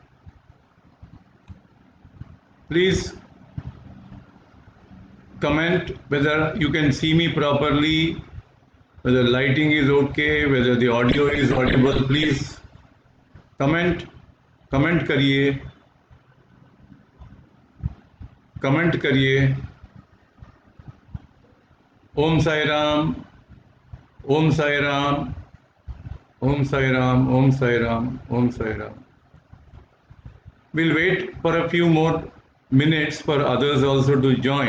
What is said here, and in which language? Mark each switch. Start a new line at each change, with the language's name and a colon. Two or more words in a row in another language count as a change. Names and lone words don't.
English: Please comment whether you can see me properly, whether lighting is okay, whether the audio is audible. Please comment करिए, comment करिए.
Hindi: Om Sai Ram, Om Sai Ram, Om Sai Ram, Om Sai Ram, Om Sai Ram.
English: We'll wait for a few more minutes for others also to join.